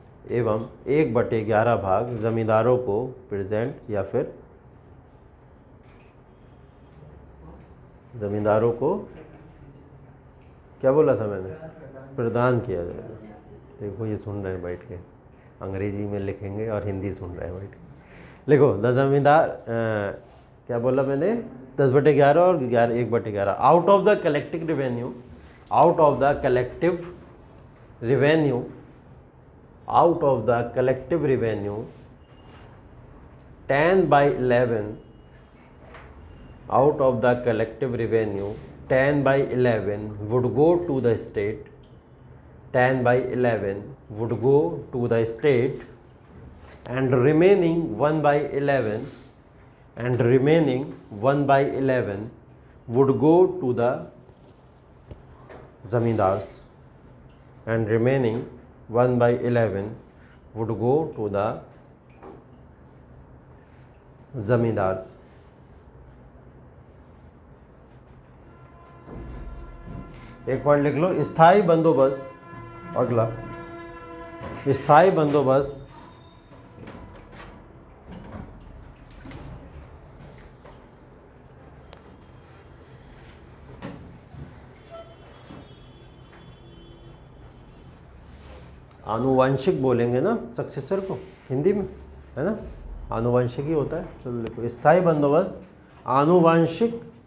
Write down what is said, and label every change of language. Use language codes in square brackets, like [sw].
[hi] एवं 1/11 भाग जमींदारों को प्रेजेंट या फिर जमींदारों को क्या बोला था मैंने, प्रदान किया जाएगा। देखो ये सुन रहे हैं बैठ के, अंग्रेजी में लिखेंगे और हिंदी सुन रहे हैं बैठ के। [en] लिखो द जमींदार, [hi] क्या बोला मैंने, [en] 10/11 और 1/11 out of the collective revenue, out of the collective revenue, out of the collective revenue 10/11, out of the collective revenue 10/11 would go to the state, 10/11 would go to the state, and remaining 1/11 and remaining 1/11 would go to the zamindars, and remaining 1/11 would go to the zamindars। [hi] एक point लिख लो, स्थायी बंदोबस्त, अगला स्थायी बंदोबस्त आनुवंशिक बोलेंगे ना सक्सेसर को हिंदी में, है ना, आनुवंशिक ही होता है। चलो लिखो, स्थायी बंदोबस्त आनुवंशिक